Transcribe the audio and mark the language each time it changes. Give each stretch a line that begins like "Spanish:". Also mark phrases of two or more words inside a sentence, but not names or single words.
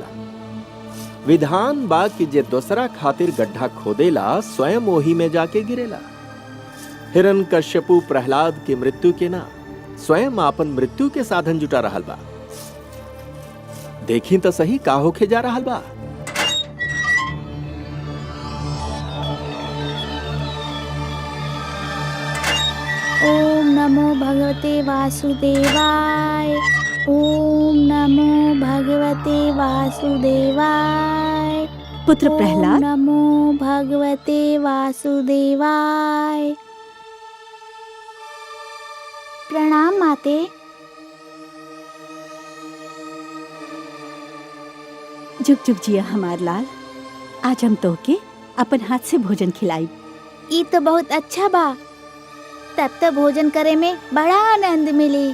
Bhojpuri: विधान बा कि जे दूसरा खातिर गड्ढा खोदेला स्वयं ओही में जाके गिरेला। हिरण्यकश्यपु प्रहलाद की मृत्यु के ना स्वयं आपन मृत्यु के साधन जुटा रहल बा। देखी तो सही का होके जा रहल बा।
Sanskrit: ओम नमो भगवते वासुदेवाय। ओम नमो भगवते वासुदेवाय।
Bhojpuri: पुत्र
Sanskrit: ओम
Bhojpuri: प्रहलाद,
Sanskrit: नमो भगवते वासुदेवाय।
Bhojpuri: प्रणाम माते। जुग जुग जिया हमार लाल। आज हम तोहके अपन हाथ से भोजन खिलाई। ई तो बहुत अच्छा बा, तब तो भोजन करे में बड़ा आनंद मिली।